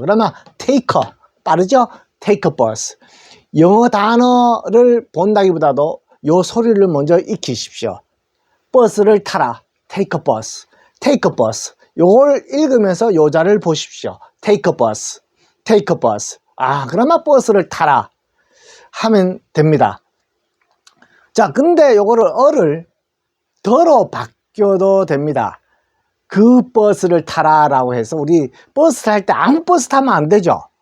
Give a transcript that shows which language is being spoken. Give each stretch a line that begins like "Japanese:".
Korean: 그러면
English: take a,
Korean: 빠르죠?
English: take a bus.
Korean: 영어 단어를 본다기보다도 요 소리를 먼저 익히십시오. 버스를 타라,
English: take a bus, take a bus.
Korean: 요걸 읽으면서 요 자를 보십시오.
English: take a bus, take a bus.
Korean: 아, 그러면 버스를 타라 하면 됩니다. 자, 근데 요거를 어를 더로 바뀌어도 됩니다. 그 버스를 타라라고 해서 우리 버스 탈 때 아무 버스 타면 안 되죠.